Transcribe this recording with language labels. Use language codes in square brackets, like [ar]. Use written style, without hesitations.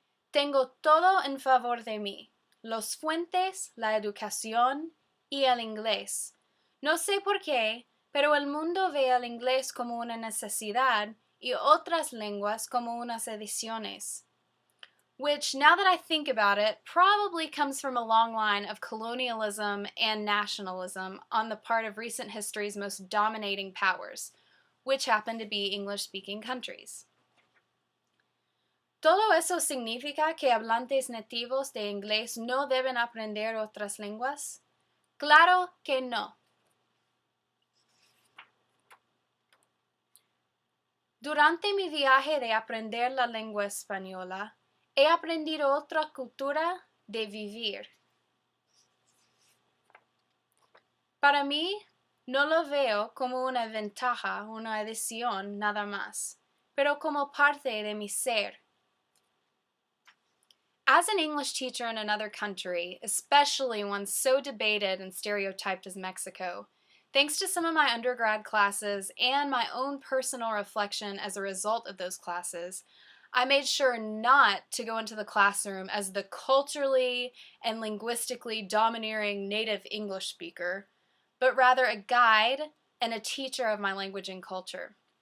[es] Tengo todo en favor de mí, los fuentes, la educación y el inglés. No sé por qué, pero el mundo ve el inglés como una necesidad y otras lenguas como unas adiciones. [en] Which, now that I think about it, probably comes from a long line of colonialism and nationalism on the part of recent history's most dominating powers, which happen to be English-speaking countries. [es] ¿Todo eso significa que hablantes nativos de inglés no deben aprender otras lenguas? Claro que no. Durante mi viaje de aprender la lengua española, he aprendido otra cultura de vivir. Para mí, no lo veo como una ventaja, una adición nada más, pero como parte de mi ser. [en] As an English teacher in another country, especially one so debated and stereotyped as Mexico, thanks to some of my undergrad classes and my own personal reflection as a result of those classes, I made sure not to go into the classroom as the culturally and linguistically domineering native English speaker, but rather a guide and a teacher of my language and culture.